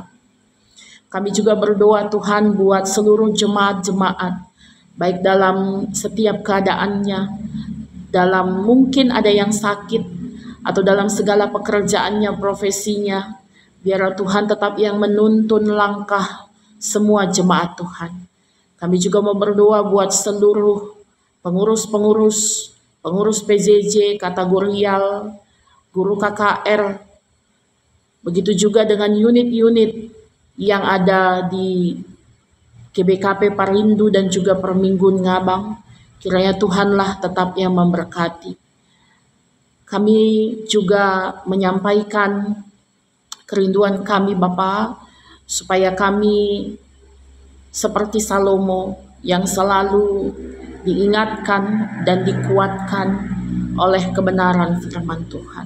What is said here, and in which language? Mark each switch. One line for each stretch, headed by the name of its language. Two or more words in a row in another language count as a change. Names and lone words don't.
Indonesian: Kami juga berdoa Tuhan buat seluruh jemaat-jemaat, baik dalam setiap keadaannya, dalam mungkin ada yang sakit, atau dalam segala pekerjaannya, profesinya, biar Tuhan tetap yang menuntun langkah semua jemaat Tuhan. Kami juga mau berdoa buat seluruh pengurus PJJ, kategorial, guru KKR, begitu juga dengan unit-unit yang ada di GBKP Parindu dan juga Perminggun Ngabang. Kiranya Tuhanlah tetap yang memberkati. Kami juga menyampaikan kerinduan kami Bapa supaya kami seperti Salomo yang selalu diingatkan dan dikuatkan oleh kebenaran firman Tuhan.